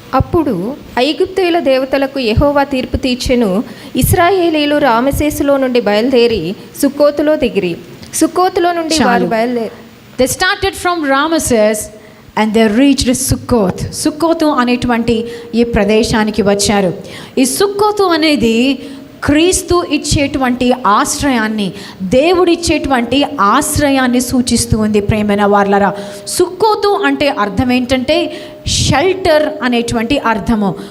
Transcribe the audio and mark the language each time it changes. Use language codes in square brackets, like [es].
[te] అప్పుడు ఐగుప్తీయుల దేవతలకు యెహోవా తీర్పు తీర్చెను. ఇశ్రాయేలీయులు రామసేసులో నుండి బయలుదేరి సుక్కోతులో దిగిరి. సుక్కోతులో నుండి వారు బయలుదేరి [en] They started from Ramesses and they reached Sukkoth. [te] సుక్కోతు అనేటువంటి ఈ ప్రదేశానికి వచ్చారు. ఈ సుక్కోతు అనేది క్రీస్తు ఇచ్చేటువంటి ఆశ్రయాన్ని, దేవుడు ఇచ్చేటువంటి ఆశ్రయాన్ని సూచిస్తూ ఉంది ప్రేమైన వార్లరా. సుక్కోతు అంటే అర్థం ఏంటంటే షెల్టర్ అనేటువంటి అర్థము.